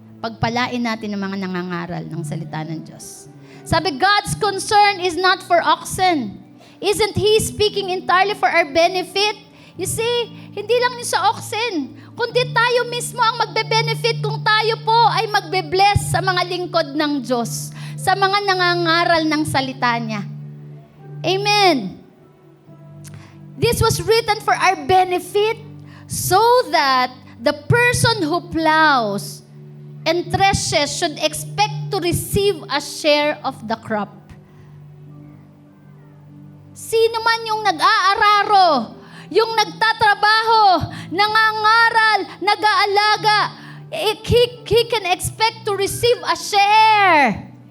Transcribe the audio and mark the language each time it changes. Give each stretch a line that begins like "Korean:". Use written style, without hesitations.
Filipino: Pagpalain natin ang mga nangangaral ng salita ng Diyos.
English: Sabi, God's concern is not for oxen. Isn't He speaking entirely for our benefit? You see,
Filipino: hindi lang yun sa oxen, kundi tayo mismo ang magbe-benefit kung tayo po ay magbe-bless sa mga lingkod ng Diyos, sa mga nangangaral ng salita niya. Amen.
English: This was written for our benefit so that the person who plows and threshes should expect to receive a share of the crop.
Filipino: Sino man yung nag-aararo, yung nagtatrabaho, nangangaral, nag-aalaga,
English: he can expect to receive a share.